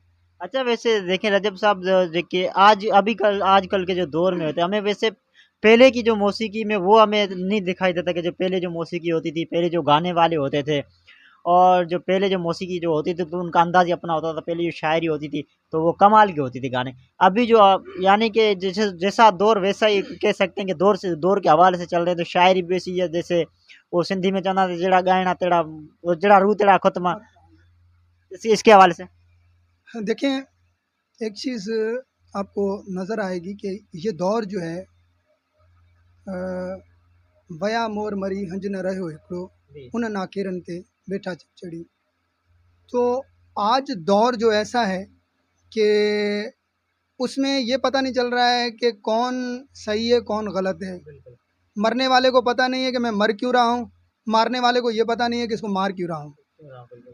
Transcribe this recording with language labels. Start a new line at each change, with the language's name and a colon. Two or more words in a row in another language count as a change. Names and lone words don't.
Urdu: اچھا ویسے دیکھیں رجب صاحب دیکھیے آج کل کے جو دور میں ہوتے ہیں ہمیں ویسے پہلے کی جو موسیقی میں وہ ہمیں نہیں دکھائی دیتا کہ جو پہلے جو موسیقی ہوتی تھی، پہلے جو گانے والے ہوتے تھے اور جو پہلے جو موسیقی جو ہوتی تھی تو ان کا انداز ہی اپنا ہوتا تھا. پہلے جو شاعری ہوتی تھی تو وہ کمال کی ہوتی تھی گانے. ابھی جو یعنی کہ جیسا دور ویسا ہی کہہ سکتے ہیں کہ دور کے حوالے سے چل رہے ہیں تو شاعری بھی ویسی ہے جیسے وہ سندھی میں
Sindhi: चवंदा जहिड़ा ॻाइणा तहिड़ा
Urdu: वो
Sindhi: जहिड़ा रूह तहिड़ा ख़ुतमा
Urdu: اس کے حوالے سے. دیکھیں، ایک چیز آپ کو نظر آئے گی کہ یہ دور جو ہے
Sindhi: वया मोर मरी हंज न रहियो हिकिड़ो
Urdu: جی.
Sindhi: उन नाकेरनि ते वेठा चढ़ी।
Urdu: تو آج دور جو ایسا ہے کہ اس میں یہ پتا نہیں چل رہا ہے کہ کون صحیح ہے کون غلط ہے. بالکل. مرنے والے کو پتا نہیں ہے کہ میں مر کیوں رہا ہوں، مارنے والے کو یہ پتا نہیں ہے کہ اس کو مار کیوں رہا ہوں. بالکل.